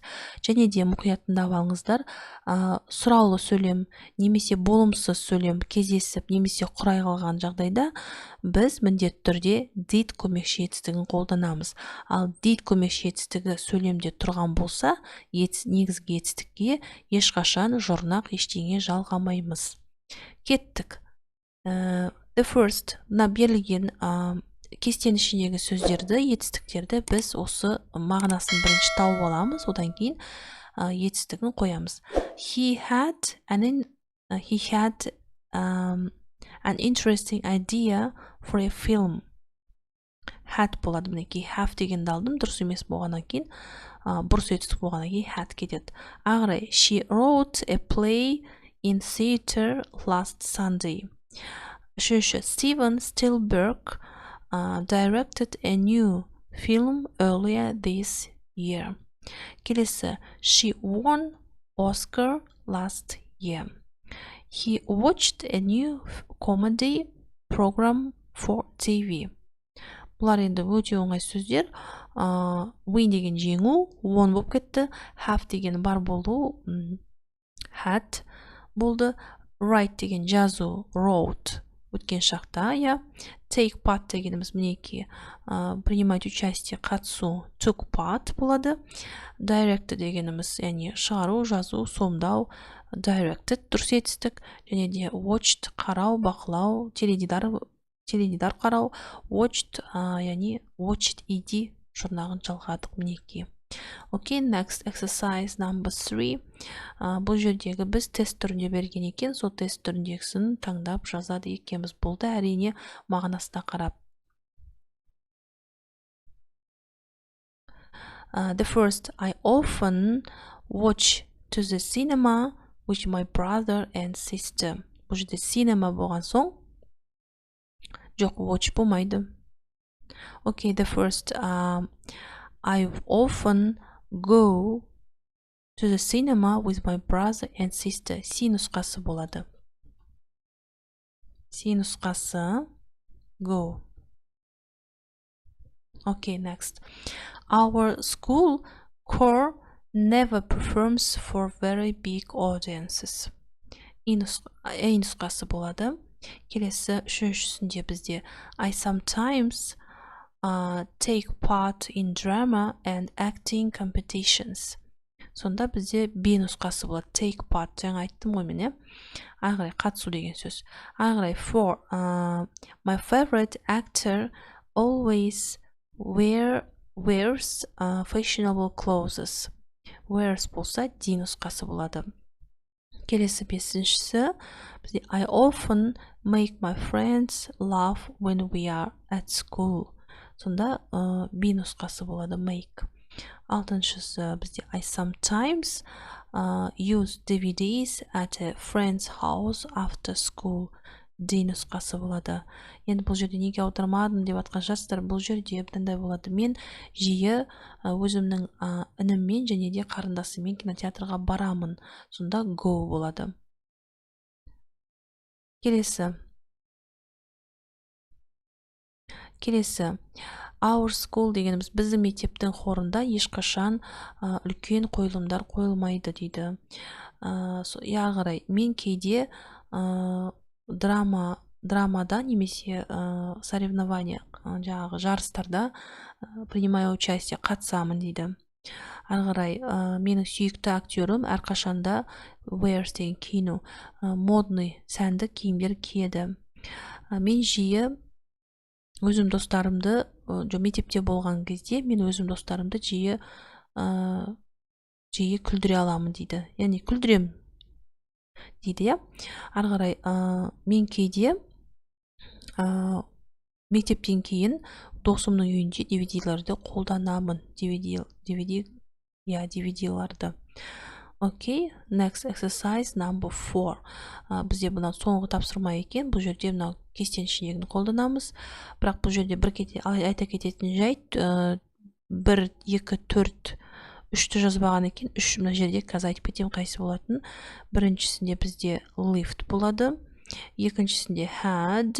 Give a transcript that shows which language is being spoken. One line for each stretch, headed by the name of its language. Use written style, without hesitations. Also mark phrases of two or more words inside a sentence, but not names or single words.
Kazakh: Және де мұқият тыңдап алыңыздар, сұраулы сөйлем немесе болымсыз сөйлем кездесіп немесе құрай қалған жағдайда біз міндетті түрде did көмекші етістігін қолданамыз. Ал did көмекші етістігі сөйлемде тұрған болса, негізгі етістікке ешқашан жұрнақ ештеңе жалғамаймыз. Кеттік.
English: The first,
Kazakh: мына берілген кестенің ішіндегі сөздерді, етістіктерді біз осы мағынасын бірінші тауып аламыз, одан кейін етістігін қоямыз.
English: He had an interesting idea for a film.
Kazakh: Had болады, мінекей have дегенді алдым, дұрыс емес болғаннан кейін, бұрыс етістік болғаннан кейін had кетеді. Ағырай,
English: she wrote a play in theater last Sunday. Үшінші, Steven Spielberg directed a new film earlier this year. Келесі, she won Oscar last year. He watched a new comedy program for TV.
Kazakh: Бұлар енді өте оңай сөздер. Win деген жеңу, won болып кетті. Have деген бар болу, had болды. Write деген жазу, wrote өткен шақта, я.
English: Take part
Kazakh: дегеніміз мінеки
Russian: принимать участие,
Kazakh: қатысу,
English: took part
Kazakh: болады. Direct дегеніміз, яғни шығару, жазу, сомдау, directed дұрыс етістік. Және де watched қарау, бақылау, теледидар қарау, watched, яғни watched ed жұрнағын жалғадық мінеки.
English: Okay, next exercise number 3.
Kazakh: Бұл жердегі біз тест түрінде берген екен, сол тест түріндегісін таңдап жазады екенбіз. Болды, әрине мағынасына қарап.
English: The first, I often watch to the cinema with my brother and sister.
Kazakh: Бұл жерде cinema болған соң, жоқ, watch болмайды.
English: Okay, the first, I often go to the cinema with my brother and sister.
Kazakh: C нұсқасы болады. C нұсқасы go.
English: Okay, next. Our school choir never performs for very big audiences.
Kazakh: A нұсқасы болады. Келесі үшіншісінде бізде
English: I sometimes take part in drama and acting competitions.
Kazakh: Сонда бізде B нұсқасы болады.
English: Take part,
Kazakh: жаңа айттым ғой мен, ары қарай қатысу деген сөз. Ары қарай
English: for, my favorite actor always wears fashionable clothes. Wears
Kazakh: болса D нұсқасы болады. Келесі бесіншісі бізде
English: I often make my friends laugh when we are at school.
Kazakh: Сонда B нұсқасы болады,
English: make.
Kazakh: Алтыншысы бізде
English: I sometimes use DVDs at a friend's house after school.
Kazakh: D нұсқасы болады. Енді бұл жерде неге аудармадым деп атқан жастар, бұл жерде бұндай болады. Мен жиі өзімнің ініммен және де қарындасыммен кинотеатрға барамын. Сонда go болады. Келесі.
English: Our school
Kazakh: дегеніміз біздің мектептің хорында ешқашан үлкен қойылымдар қойылмайды дейді. Яғырай, мен кейде драмада немесе соревнования, жаңағы жарыстарда
Russian: принимаю участие,
Kazakh: қатысамын дейді. Арғарай, менің сүйікті актерім әрқашанда wears деген киіну, модный, сәнді киімдер киеді. Мен жиі өзім достарымды, мектепте болған кезде мен өзім достарымды жиі күлдіре аламын дейді. Яғни күлдірем дейді, я. Ары қарай, мен кейде мектептен кейін досымның үйінде DVD-ларды қолданамын. DVD-ларды. Окей,
English: next exercise number 4.
Kazakh: Бізде бұнан соңғы тапсырма екен. Бұл жерде мынау кестен ішіндегіні қолданамыз. Бірақ бұл жерде айта кететін жайт 1, 2, 4, 3-ті жазбаған екен. 3 мына жерде қазір айтып кетем қайсы болатын. Біріншісінде бізде lived болады. Екіншісінде had.